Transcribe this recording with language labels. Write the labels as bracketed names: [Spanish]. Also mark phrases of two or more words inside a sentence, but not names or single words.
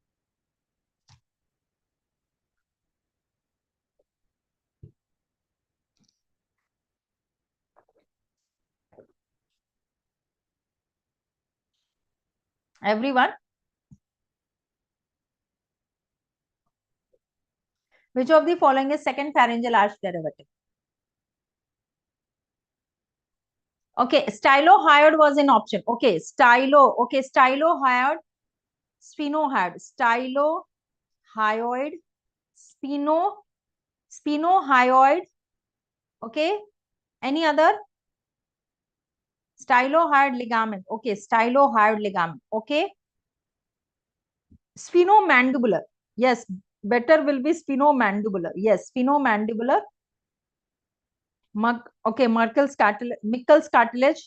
[English] Everyone? Which of the following is second pharyngeal arch derivative? Okay, stylohyoid was an option. Okay, stylohyoid, sphenohyoid, stylohyoid, sphenohyoid. Okay, any other? Stylohyoid ligament. Okay, stylohyoid ligament. Okay, sphenomandibular. Yes, better will be sphenomandibular. Yes, sphenomandibular. Okay, Merkel's cartilage.